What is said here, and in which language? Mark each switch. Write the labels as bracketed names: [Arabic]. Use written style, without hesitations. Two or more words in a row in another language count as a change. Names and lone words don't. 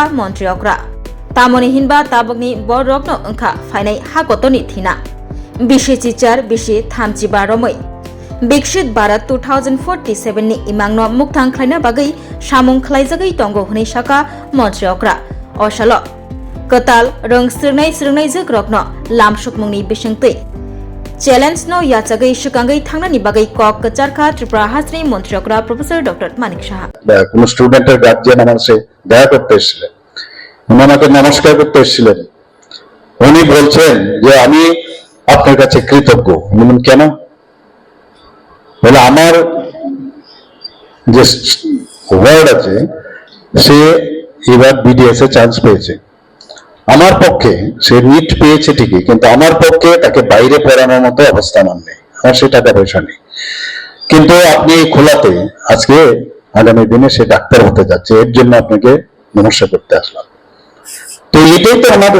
[Bodo] मन्त्रियग्रा तामनि हिनबा ताबकनि बररकनो अंखा फाइनाय हागतनि थिना बिशि चिचार बिशि थामजिबा रमै विकसित भारत 2047 नि इमांनो मुक्तां खलायना बागै सामुं खलायजागै तंगो हुनै शाखा मन्त्रियग्रा अशाल कताल रंग स्रंनाय जोग्रबनो लामसुकमुंनि बिसिंतै चैलेंज नो याचागै सुकांगै थांनानि बागै कक कचारखा त्रिपुरा हाजोनि मन्त्रियग्रा प्रोफेसर डॉक्टर मानिक साहा [Bangla] কোন স্টুডেন্টের গার্জিয়ান আমার সাথে দেখা করতে এসেছিলেন উনি আমাকে নমস্কার করতে এসেছিলেন উনি বলছেন যে আমি আপনার কাছে কৃতজ্ঞ বলুন কেন বলে আমার যে ওয়ার্ড আছে সে এবার বিডিএস এ চান্স পেয়েছে আমার পক্ষে সে নিট পেয়েছে ঠিকই কিন্তু আমার পক্ষে তাকে বাইরে পড়ানোর মতো অবস্থা নেই আমার সে টাকা পয়সা নেই কিন্তু আপনি এই খোলাতে আজকে আগামী দিনে সে ডাক্তার হতে যাচ্ছে এর জন্য আপনাকে নমস্কার করতে আসলাম তো এটাই তো